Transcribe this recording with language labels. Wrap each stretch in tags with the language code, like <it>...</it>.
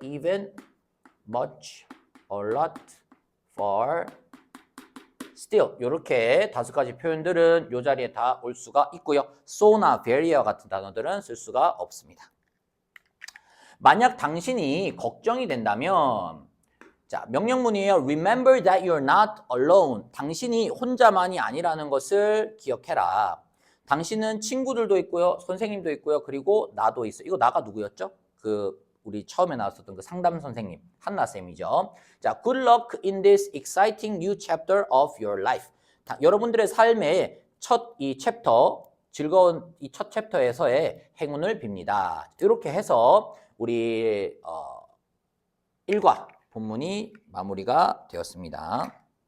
<ko>even, much, a lot, far, still 이렇게 5가지 표현들은 이 자리에 다 올 수가 있고요. so나 very와 같은 단어들은 쓸 수가 없습니다. 만약 당신이 걱정이 된다면 자, 명령문이에요.</ko> <en>Remember that you're not alone.</en> <ko>당신이 혼자만이 아니라는 것을 기억해라. 당신은 친구들도 있고요. 선생님도 있고요. 그리고 나도 있어요. 이거 나가 누구였죠? 우리 처음에 나왔었던 그 상담 선생님, 한나쌤이죠.</ko> <en>자, good luck in this exciting new chapter of your life.</en> <ko>여러분들의 삶의 첫 이 챕터, 즐거운 이 첫 챕터에서의 행운을 빕니다. 이렇게 해서 우리 1과 본문이 마무리가 되었습니다.</ko>